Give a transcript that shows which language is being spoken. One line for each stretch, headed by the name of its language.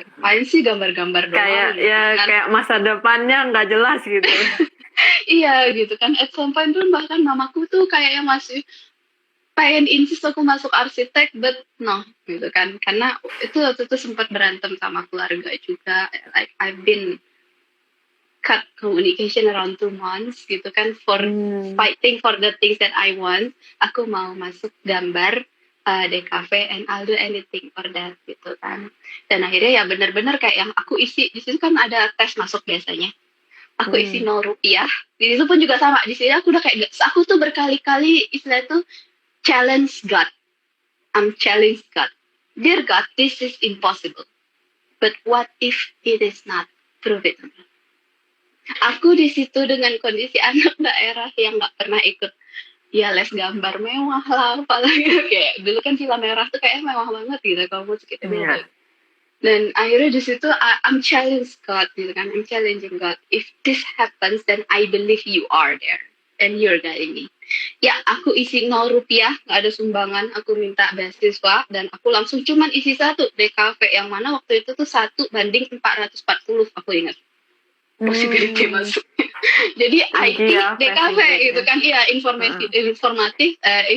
Indonesian: Kayak, apaan sih gambar-gambar doang kayak gitu kan. kayak masa depannya nggak jelas gitu. Iya gitu kan.
English: At some point
Indonesian: pun bahkan mamaku tuh kayak yang masih pengen insist aku masuk arsitek,
English: but no
Indonesian: gitu kan. Karena itu waktu itu sempat berantem sama keluarga juga.
English: Like I've been cut communication around 2 months
Indonesian: gitu kan,
English: for Hmm. fighting for the things that I want.
Indonesian: Aku mau masuk gambar DKV,
English: and I'll do anything for that
Indonesian: gitu kan. Dan akhirnya ya benar-benar kayak yang aku isi di situ kan ada tes masuk biasanya. Aku isi Hmm. 0 rupiah. Di situ pun juga sama. Di sini aku udah kayak aku tuh berkali-kali istilah tuh challenge God.
English: I'm challenge God. Dear God, this is impossible. But what if it is not? Prove it to me.
Indonesian: Aku di situ dengan kondisi anak daerah yang nggak pernah ikut ya les gambar mewah lah, apalagi kayak dulu kan Villa Merah tuh kayak mewah banget gitu kalau musik itu beda. Iya. Dan akhirnya di situ
English: I'm challenge God
Indonesian: gitu kan,
English: I'm challenging God, if this happens then I believe you are there and you're guiding me.
Indonesian: Ya aku isi 0 rupiah, nggak ada sumbangan, aku minta beasiswa dan aku langsung cuman isi satu DKV, yang mana waktu itu tuh 1:440, aku ingat possibility Hmm. masuk. Jadi IT Tinggi ya DKV passing gitu grade-nya. kan, iya Heeh.